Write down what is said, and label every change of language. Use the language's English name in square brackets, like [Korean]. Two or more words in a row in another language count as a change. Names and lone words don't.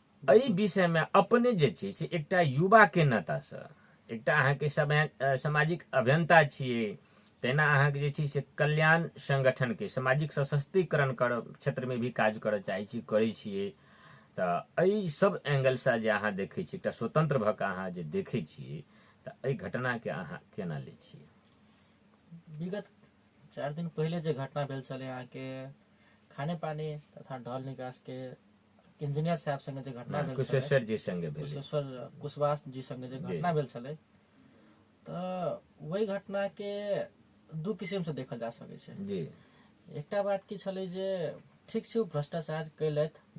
[Maithili] एहि विषय में अपने जे छै से एकटा युवा के नाता से, एकटा अहाँ के सामाजिक अभियंता छियै, तेना अहाँ के जे छै से कल्याण संगठन के सामाजिक सशक्तिकरण क्षेत्र में भी काज करऽ चाहै छी, करै छियै। तऽ एहि सब एंगल से जे अहाँ देखै छी, एकटा स्वतंत्र भऽ कऽ अहाँ जे देखै छियै, तऽ एहि घटना के अहाँ केना लै छियै? विगत 4 दिन पहले जे घटना भेल छलै, अहाँ के खाने पानी तथा ढल निकास के इंजीनियर साहब संगे जे घटना भेल छलै, कुशेश्वर जी संगे भेल, कुशेश्वर कुशवास जी संगे जे घटना भेल छलै, तऽ वही घटना के दू किस्म से देखल जा सकै छै जी। एकटा बात की छलै जे ठीक छै, भ्रष्टाचार कैलथि